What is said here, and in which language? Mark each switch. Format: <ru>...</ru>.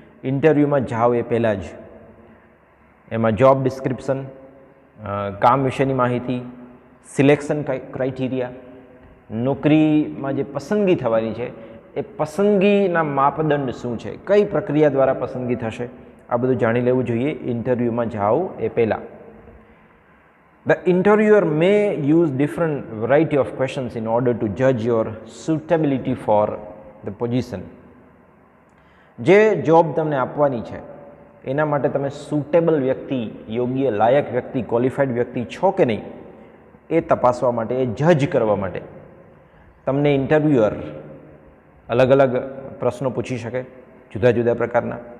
<gu>ઇન્ટરવ્યૂમાં જાઓ એ પહેલાં જ એમાં જોબ ડિસ્ક્રિપ્શન, કામ વિશેની માહિતી, સિલેક્શન ક્રાઇટેરિયા, નોકરીમાં જે પસંદગી થવાની છે એ પસંદગીના માપદંડ શું છે, કઈ પ્રક્રિયા દ્વારા પસંદગી થશે, આ બધું જાણી લેવું જોઈએ ઇન્ટરવ્યૂમાં જાઓ એ પહેલાં.</gu> <en>The interviewer may use different variety of questions in order to judge your suitability for the position.</en> <gu>જે જોબ તમને આપવાની છે એના માટે તમે સુટેબલ વ્યક્તિ, યોગ્ય લાયક વ્યક્તિ, ક્વોલિફાઈડ વ્યક્તિ છો કે નહીં એ તપાસવા માટે, એ જજ કરવા માટે તમને ઇન્ટરવ્યુઅર અલગ અલગ પ્રશ્નો પૂછી શકે, જુદા જુદા પ્રકારના.</gu>